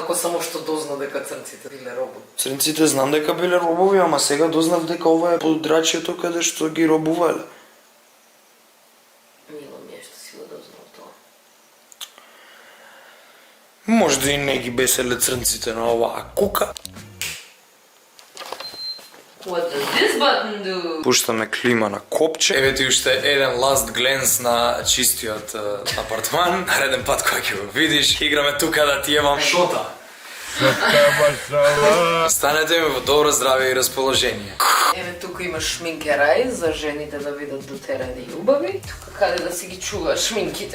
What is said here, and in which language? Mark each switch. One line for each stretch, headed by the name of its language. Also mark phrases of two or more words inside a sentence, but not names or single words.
Macedonian: Како само што дозна дека црнците биле робови. Црнците знам дека биле робови, ама сега дознав дека ова е подрачјето каде што ги робувале. Мило ми е што си го дознал тоа. Можда и не ги беселе црнците на оваа кука.
English: What does this button do?
Macedonian: Пуштаме клима на копче. Еве ти уште еден
English: last glance
Macedonian: на чистиот апартман. Нареден пат кога ќе го видиш, ќе играме тука да ти јевам шота. Останете ми во добро здравје и расположение. Еве тука има шминкерај за жените да видат дотерани и убави. Тука каде да си ги чуваат шминките.